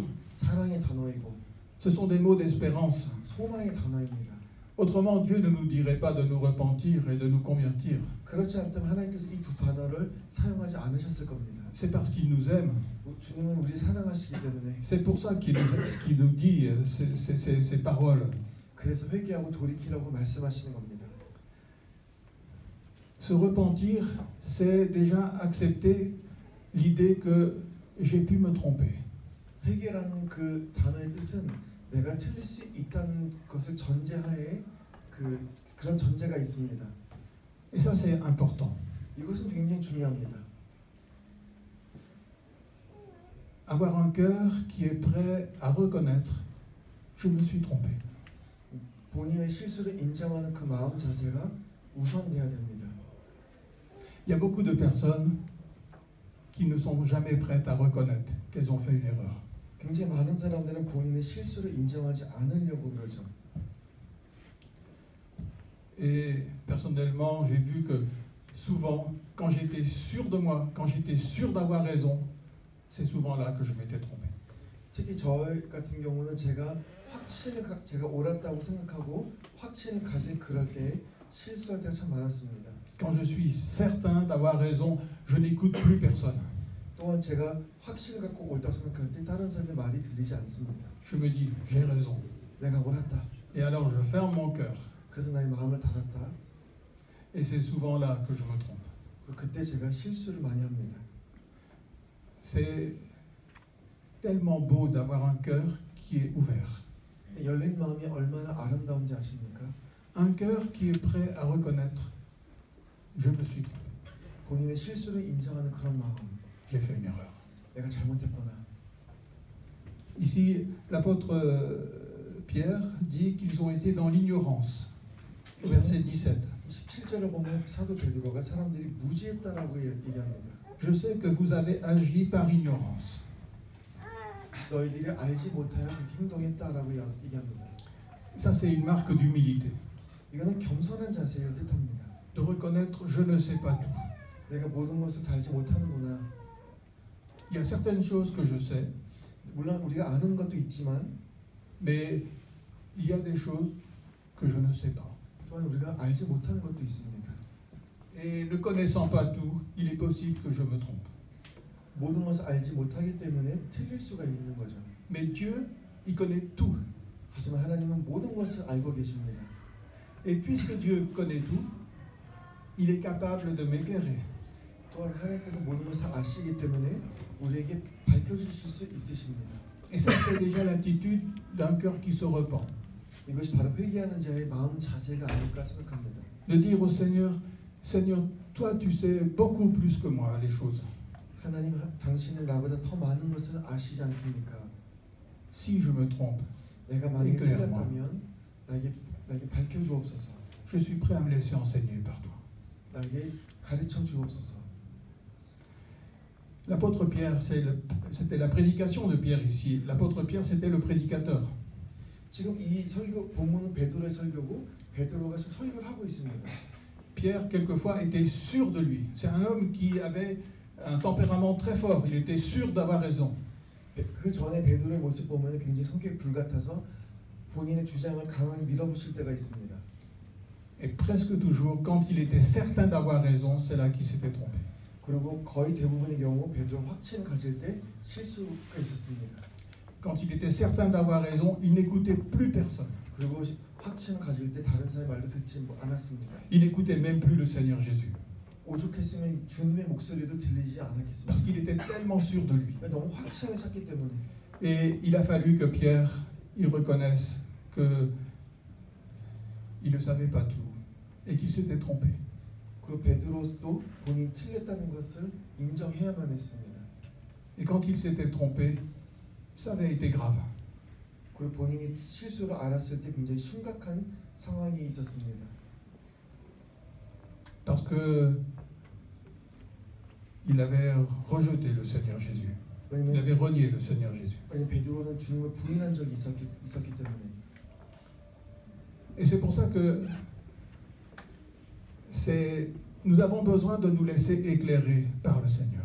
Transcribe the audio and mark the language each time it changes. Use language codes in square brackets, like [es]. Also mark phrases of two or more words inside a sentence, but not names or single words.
[ko] 사랑의 단어이고, [fr] Ce sont des mots d'espérance. [ko] 소망의 단어입니다. [fr] Autrement, Dieu ne nous dirait pas de nous repentir et de nous convertir. [ko] 그렇지 않다면 하나님께서 이 두 단어를 사용하지 않으셨을 겁니다. [fr] C'est parce qu'il nous aime. [ko] 주님은 우리를 사랑하시기 때문에. [fr] C'est pour ça qu'il nous dit ces paroles. [ko] 그래서 회개하고 돌이키라고 말씀하시는 겁니다. [fr] Se repentir, c'est déjà accepter l'idée que j'ai pu me tromper. [ko] 회개라는 그 단어의 뜻은 내가 틀릴 수 있다는 것을 전제하에 그런 전제가 있습니다. [fr] Et ça, c'est important. [ko] 이것은 굉장히 중요합니다. [fr] Avoir un cœur qui est prêt à reconnaître, je me suis trompé. [ko] 본인의 실수를 인정하는 그 마음 자세가 우선돼야 됩니다. [fr] Il y a beaucoup de personnes qui ne sont jamais prêtes à reconnaître qu'elles ont fait une erreur. [ko] 굉장히 많은 사람들은 본인의 실수를 인정하지 않으려고 그러죠. [fr] Et personnellement, j'ai vu que souvent, quand j'étais sûr de moi, quand j'étais sûr d'avoir raison, c'est souvent là que je m'étais trompé. [ko] 특히 저 같은 경우는 제가 옳았다고 생각하고 확신을 가질 그럴 때 실수할 때가 참 많았습니다. [fr] Quand je suis certain d'avoir raison, je n'écoute plus personne. [ko] 또한 제가 확신을 갖고 옳다고 생각할 때 다른 사람의 말이 들리지 않습니다. [fr] Je me dis, j'ai raison. [ko] 내가 옳았다. [fr] Et alors je ferme mon cœur. [ko] 그래서 나의 마음을 닫았다. [fr] Et c'est souvent là que je me trompe. [ko] 그때 제가 실수를 많이 합니다. [fr] C'est tellement beau d'avoir un cœur qui est ouvert. [ko] 열린 마음이 얼마나 아름다운지 아십니까? [fr] Un cœur qui est prêt à reconnaître je me suis trompé. [ko] 본인의 실수를 인정하는 그런 마음. [fr] J'ai fait une erreur. [ko] 내가 잘못했구나. [fr] Ici, l'apôtre Pierre dit qu'ils ont été dans l'ignorance. Au verset 17. [ko] 17절을 보면 사도 베드로가 사람들이 무지했다라고 얘기합니다. [fr] Je sais que vous avez agi par ignorance. [ko] 너희들이 알지 못하여 그렇게 행동했다라고 얘기합니다. [fr] Ça, c'est une marque d'humilité. [ko] 이거는 겸손한 자세를 뜻합니다. [fr] De reconnaître je ne sais pas tout. [ko] 내가 모든 것을 다 알지 못하는구나. [fr] Il y a certaines choses que je sais, [ko] 물론 우리가 아는 것도 있지만 [fr] mais il y a des choses que je ne sais pas. [ko] 또한 우리가 알지 못하는 것도 있습니다. [fr] Et ne connaissant pas tout, il est possible que je me trompe. [ko] 모든 것을 알지 못하기 때문에 틀릴 수가 있는 거죠. [fr] Mais Dieu, il connaît tout. [ko] 하지만 하나님은 모든 것을 알고 계십니다. [fr] Et puisque Dieu connaît tout, il est capable de m'éclairer. [ko] 또한 하나님께서 모든 것을 아시기 때문에 우리에게 밝혀주실 수 있으십니다. [fr] Et ça, c'est déjà l'attitude d'un cœur qui se repent. [ko] 이것이 바로 회개하는 자의 마음 자세가 아닐까 생각합니다. [fr] De dire au Seigneur, Seigneur, toi tu sais beaucoup plus que moi les choses. [ko] 하나님, 당신은 나보다 더 많은 것을 아시지 않습니까? [fr] Si je me trompe, [ko] 내가 만약에 [fr] éclaire-moi. [ko] 틀렸다면 나에게 밝혀주옵소서. [fr] Je suis prêt à me laisser enseigner par toi. [ko] 나에게 가르쳐 주옵소서. [fr] L'apôtre Pierre, c'était la prédication de Pierre ici. L'apôtre Pierre, c'était le prédicateur. [ko] 지금 이 설교 본문은 베드로의 설교고 베드로가 지금 설교를 하고 있습니다. [fr] Pierre, quelquefois, était sûr de lui. C'est un homme qui avait un tempérament très fort. Il était sûr d'avoir raison. [ko] 그 전에 베드로의 모습 보면 굉장히 성격이 불같아서 본인의 주장을 강하게 밀어붙일 때가 있습니다. [fr] Et presque toujours, quand il était certain d'avoir raison, c'est là qu'il s'était trompé. [ko] 그리고 거의 대부분의 경우 베드로 확신을 가질 때 실수가 있었습니다. [fr] Quand il était certain d'avoir raison, il n'écoutait plus personne. [ko] 그리고 확신을 가질 때 다른 사람의 말도 듣지 않았습니다. [fr] Il n'écoutait même plus le Seigneur Jésus. [ko] 오죽했으면 주님의 목소리도 들리지 않았겠습니다. [fr] Parce qu'il était tellement sûr de lui. [ko] 너무 확신을 찾기 때문에. [fr] Et il a fallu que Pierre, il reconnaisse qu'il ne savait pas tout et qu'il s'était trompé. [ko] 그리고 베드로도 본인이 틀렸다는 것을 인정해야만 했습니다. [fr] Et quand il s'était trompé, ça avait été grave. [ko] 그리고 본인이 실수를 알았을 때 굉장히 심각한 상황이 있었습니다. [fr] Parce que il avait rejeté le Seigneur Jésus. Il avait renié le Seigneur Jésus. [ko] 왜냐면 베드로는 주님을 부인한 적이 있었기 때문에. [fr] Et c'est pour ça que nous avons besoin de nous laisser éclairer par le Seigneur.